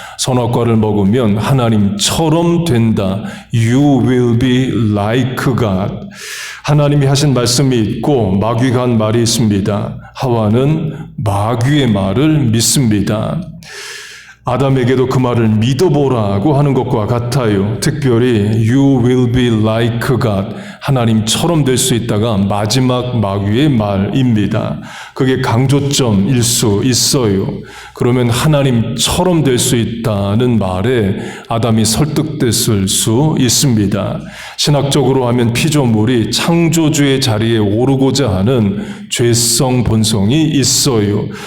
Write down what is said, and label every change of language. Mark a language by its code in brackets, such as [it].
[ko] 선악과를 먹으면 하나님처럼 된다. [en] You will be like God. [ko] 하나님이 하신 말씀이 있고 마귀가 한 말이 있습니다. 하와는 마귀의 말을 믿습니다. 아담에게도 그 말을 믿어보라고 하는 것과 같아요. [en] 특별히 You will be like God. [ko] 하나님처럼 될 수 있다가 마지막 마귀의 말입니다. 그게 강조점일 수 있어요. 그러면 하나님처럼 될 수 있다는 말에 아담이 설득됐을 수 있습니다. 신학적으로 하면 피조물이 창조주의 자리에 오르고자 하는 죄성 본성이 있어요.